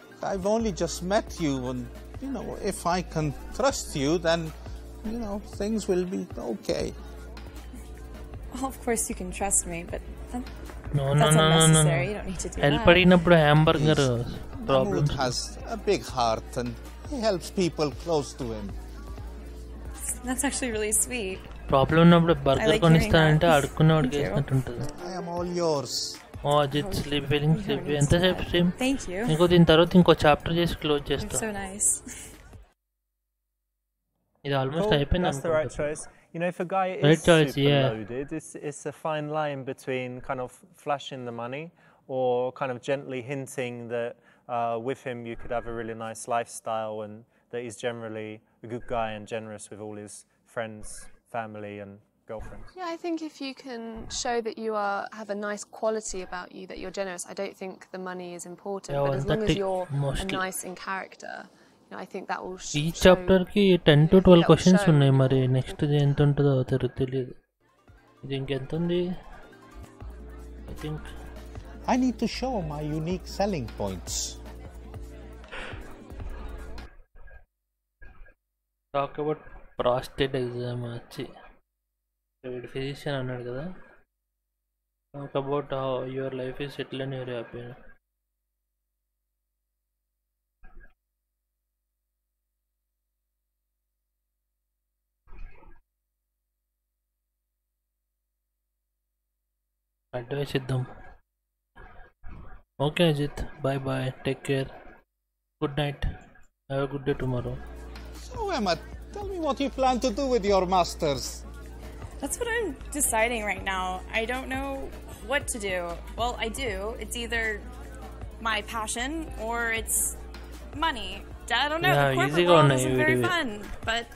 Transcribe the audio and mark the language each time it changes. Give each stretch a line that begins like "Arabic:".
English: I've only just met you, and if I can trust you, then things will be okay. Well, of course you can trust me, but no. unnecessary. You don't need to do help that. అడిగినప్పుడు hamburger problem. Mahmoud has a big heart and he helps people close to him. That's actually really sweet.
Telugu: Problem ఉన్నప్పుడు burger కొనిస్తానంటే అడుక్కునేవాడికి వేసినట్టు ఉంటుంది.
English: I am all yours. Ajith sleep feeling sleep ఎంతసేపు stream? Thank you.
Telugu: ఇంకో దీని తర్వాత ఇంకో chapter చేసి close చేస్తా.
English: So nice.
Telugu: ఇది ఆల్మోస్ట్ అయిపోయింది.
English: That's the right choice. If a guy is super loaded, it's a fine line between kind of flashing the money or kind of gently hinting that with him you could have a really nice lifestyle and that he's generally a good guy and generous with all his friends, family and girlfriends. Yeah, I think if you can show that you have a nice quality about you, that you're generous, I don't think the money is important, but as long as you're nice in character, I think that will show.
Telugu: ఈ chapter కి 10 to 12 questions ఉన్నాయి. మరి next ఎంత ఉంటుందో తెలియదు. ఇది ఇంకెంత ఉంది?
English: I think I need to show my unique selling points. Talk about prostate exam
Telugu: వచ్చి ఫిజిషియన్ అన్నాడు కదా.
English: Talk about how your life is settled and you're happy.
Telugu: Advice ఇద్దాం.
English: Okay Ajith, bye bye, take care, good night, have a good day tomorrow. So Emma, tell me what you plan to do with your masters. That's what I'm deciding right now. I don't know what to do. Well, I do. It's either my passion or it's money. I don't know. The corporate world isn't very fun, but